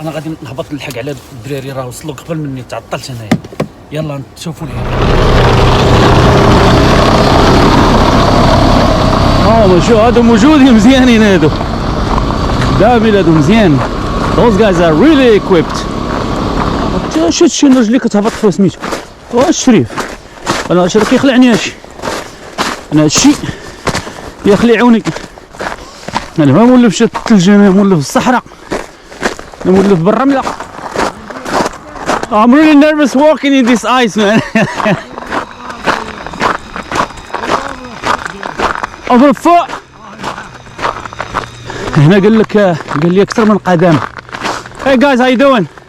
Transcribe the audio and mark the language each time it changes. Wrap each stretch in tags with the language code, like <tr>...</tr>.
<ar>انا غادي نهبط نلحق على الدراري، راه وصلوا قبل مني، تعطلت انايا. يلا نشوفوا لي. شو هادو موجودين مزيانين، هادو خدامين، هادو مزيان.</ar> <en>Those guys are really equipped.</en> <ar>شو رجلي كتهبط في سميتو. الشريف انا الشريف كيخلعني هادشي. انا هادشي يخلعوني. انا ما مولف في الثلج، انا مولف في الصحراء، انا مولف بالرمله.</ar> <en>I'm really nervous walking in this ice, man.</en> <ar>over فوق هنا قال لي اكثر من قدم.</ar> <en>Hey guys, how you doing?</en>